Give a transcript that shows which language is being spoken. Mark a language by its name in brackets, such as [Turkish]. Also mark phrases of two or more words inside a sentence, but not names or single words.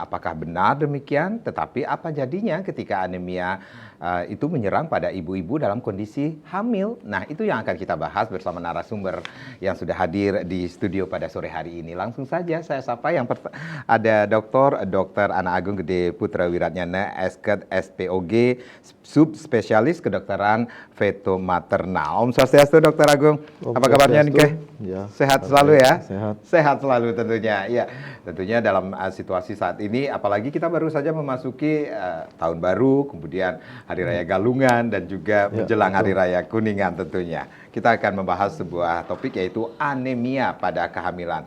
[Indonesian] Apakah benar demikian? Tetapi apa jadinya ketika anemia itu menyerang pada ibu-ibu dalam kondisi hamil? Nah, itu yang akan kita bahas bersama narasumber yang sudah hadir di studio pada sore hari ini. Langsung saja saya sapa yang ada Dr. Ana Agung Gede Putra Wiratnyana, Esket SPOG, subspesialis kedokteran feto maternal. Om Swastiastu, Dr. Agung. Apa kabarnya nih? Ya, sehat selalu ya? Sehat. Sehat selalu tentunya. Ya, tentunya dalam situasi saat ini, apalagi kita baru saja memasuki tahun baru, kemudian Hari Raya Galungan dan juga menjelang Hari Raya Kuningan tentunya. Kita akan membahas sebuah topik yaitu anemia pada kehamilan.